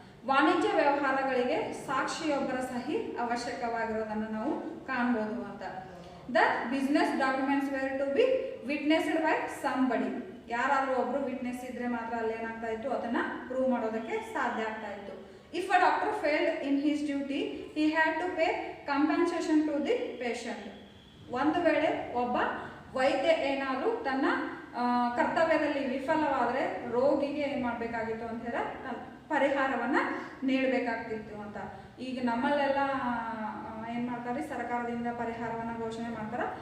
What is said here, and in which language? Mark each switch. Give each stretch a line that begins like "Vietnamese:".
Kannada: ವಾಣಿಜ್ಯ ವ್ಯವಹಾರಗಳಿಗೆ ಸಾಕ್ಷಿಯೊಬ್ಬರ ಸಹಿ ಅವಶ್ಯಕವಾಗಿರೋದನ್ನು ನಾವು ಕಾಣ್ಬೋದು ಅಂತ.
English: The business documents were to be witnessed by somebody.
Kannada: ಯಾರಾದರೂ ಒಬ್ಬರು ವಿಟ್ನೆಸ್ ಇದ್ದರೆ ಮಾತ್ರ ಅಲ್ಲಿ ಏನಾಗ್ತಾ ಇತ್ತು, ಅದನ್ನು ಪ್ರೂವ್ ಮಾಡೋದಕ್ಕೆ ಸಾಧ್ಯ ಆಗ್ತಾ ಇತ್ತು.
English: If a doctor failed in his duty, he had to pay compensation to the patient.
Kannada: ಒಂದು ವೇಳೆ ಒಬ್ಬ ವೈದ್ಯ ಏನಾದರೂ ತನ್ನ ಕರ್ತವ್ಯದಲ್ಲಿ ವಿಫಲವಾದರೆ ರೋಗಿಗೆ ಏನು ಮಾಡಬೇಕಾಗಿತ್ತು ಅಂತ ಹೇಳಿದ್ರೆ ಪರಿಹಾರವನ್ನು ನೀಡಬೇಕಾಗ್ತಿತ್ತು ಅಂತ. ಈಗ ನಮ್ಮಲ್ಲೆಲ್ಲ ಏನು ಮಾಡ್ತಾರೆ, ಸರ್ಕಾರದಿಂದ ಪರಿಹಾರವನ್ನು ಘೋಷಣೆ ಮಾಡ್ತಾರೆ.